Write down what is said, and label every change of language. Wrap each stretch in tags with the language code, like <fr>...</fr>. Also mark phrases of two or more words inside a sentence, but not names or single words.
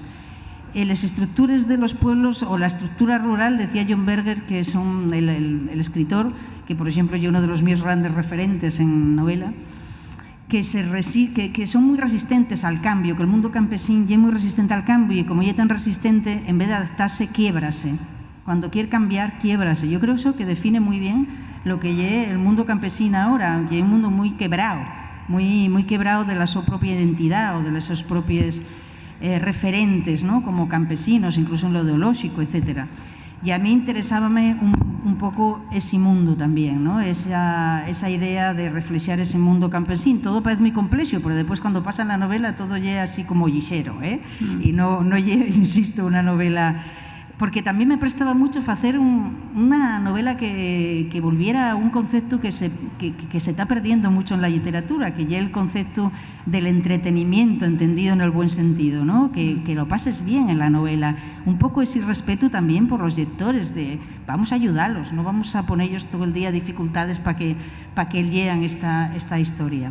<es>Las estructuras de los pueblos o la estructura rural, decía John Berger, que es el escritor, que por ejemplo yo uno de los mis grandes referentes en novela, que son muy resistentes al cambio, que el mundo campesino ya es muy resistente al cambio y como ya es tan resistente, en vez de adaptarse, quiébrase. Cuando quiere cambiar, quiébrase. Yo creo eso que define muy bien lo que es el mundo campesino ahora, que es un mundo muy quebrado, muy quebrado de la su propia identidad o de las sus propias referentes, ¿no? Como campesinos, incluso en lo ideológico, etc.</es> <gl>E a mí interesábame un pouco ese mundo tamén, ¿no? Esa idea de reflexar ese mundo campesín. Todo parece moi complexo, pero despois cando pasa na novela todo lle así como lixero, e non lle, insisto, unha novela...</gl> <es>Porque</es> <gl>tamén me prestaba</gl> <es>mucho</es> <gl>facer unha novela</gl> <es>que volviera a un concepto que se está perdiendo mucho en la literatura, que ya el concepto del entretenimiento entendido en el buen sentido, ¿no? Que lo pases bien en la novela. Un poco ese respeto también por los lectores, de vamos a ayudarlos, no vamos a ponerlos todo el día dificultades para que lean esta historia.</es>